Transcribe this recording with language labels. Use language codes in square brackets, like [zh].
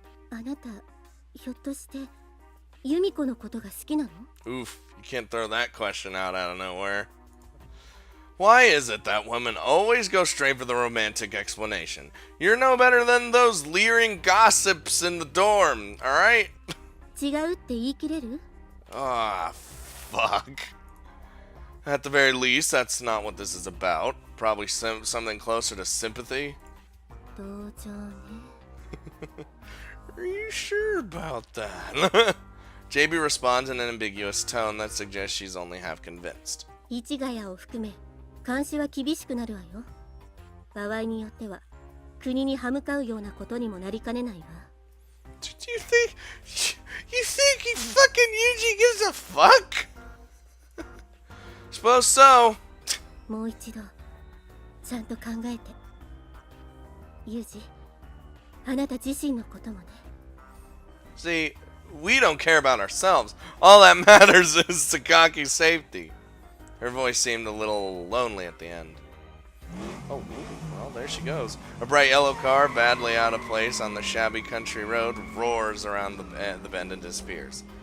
[ja] あなた、ひょっとして、ユミコのことが好きなの？ [en] Oof, you can't throw that question out of nowhere. Why is it that women always go straight for the romantic explanation? You're no better than those leering gossips in the dorm, alright? [ja] 違うって言い切れる？ [en] Ah, fuck. At the very least, that's not what this is about. Probably something closer to sympathy. [ja] 同情ね。 [en] Are you sure about that? JB responds in an ambiguous tone that suggests she's only half convinced. [ja] 市ヶ谷を含め、監視は厳しくなるわよ。場合によっては、国に歯向かうようなことにもなりかねないわ。 [en] Do you think he fucking Yuji gives a fuck? Suppose so. [ja] もう一度、ちゃんと考えて。ユージ、あなた自身のこともね。 [en] See, we don't care about ourselves. All that matters is Sakaki's safety. Her voice seemed a little lonely at the end. Oh, well, there she goes. A bright yellow car, badly out of place on the shabby country road, roars around the bend and disappears.